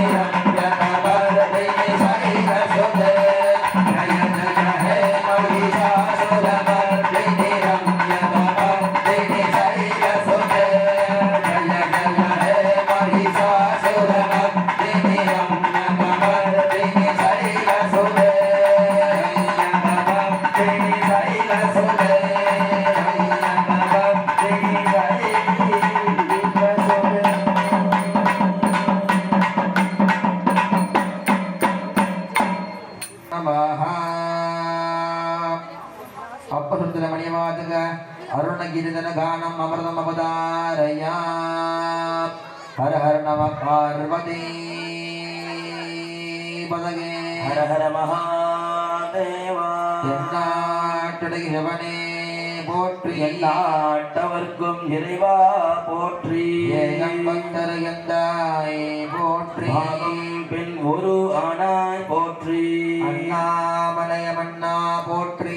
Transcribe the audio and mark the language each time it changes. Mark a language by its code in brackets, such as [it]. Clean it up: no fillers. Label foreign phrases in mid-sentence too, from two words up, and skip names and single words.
[sa] रम्यकपर्दिनि शैलसुते जय जय हे महिषासुरमर्दिनि रम्यकपर्दिनि शैलसुते जय जय हे महिषासुरमर्दिनि रम्यकपर्दिनि शैलसुते रम्यकपर्दिनि शैलसुते रम्यकपर्दिनि शैलसुते नमः अप्पसुन्दर मणिवाचक अरुणगिरिधन गानम् अमृतम् अवतारय हर हर नम पार्वती पतये हर हर महादेवा [ta] எந்நாட்டுடையவனே போற்றி எந்நாட்டவர்க்கும் இறைவா போற்றி ஏகம் பக்தர் எந்தாய் போற்றி பாகம் பின் ஒரு ஆனாய் போற்றி அண்ணாமலைய மன்னா போற்றி